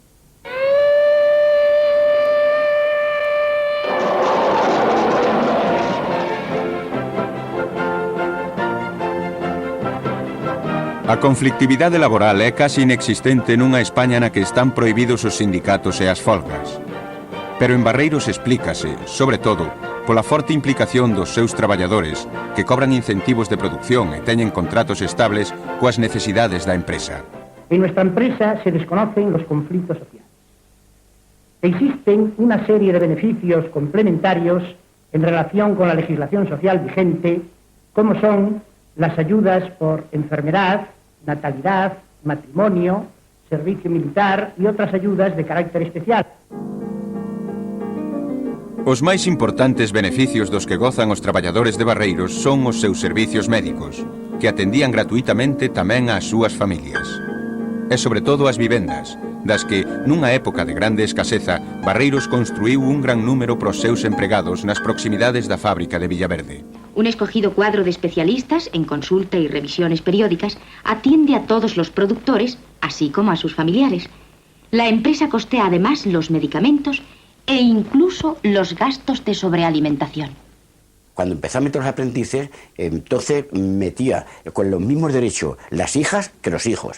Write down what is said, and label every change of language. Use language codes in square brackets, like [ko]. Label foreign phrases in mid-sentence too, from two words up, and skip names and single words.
[gl] A conflictividade laboral é casi inexistente nunha España na que están prohibidos os sindicatos e as folgas. Pero en Barreiros explícase, sobre todo, pola forte implicación dos seus traballadores que cobran incentivos de producción e teñen contratos estables coas necesidades da empresa. [es] En nuestra empresa se desconocen los conflictos sociales. Existen una serie de beneficios complementarios en relación con la legislación social vigente, como son las ayudas por enfermedad, natalidad, matrimonio, servicio militar y otras ayudas de carácter especial. [gl] Os máis importantes beneficios dos que gozan os traballadores de Barreiros son os seus servicios médicos, que atendían gratuitamente tamén ás súas familias. E sobre todo as vivendas, das que, nunha época de grande escaseza, Barreiros construíu un gran número pros seus empregados nas proximidades da fábrica de Villaverde. [es] Un escogido cuadro de especialistas en consulta y revisiones periódicas atiende a todos los productores, así como a sus familiares. La empresa costea además los medicamentos e incluso los gastos de sobrealimentación. Cuando empezó a meter los aprendices, entonces metía con los mismos derechos las hijas que los hijos.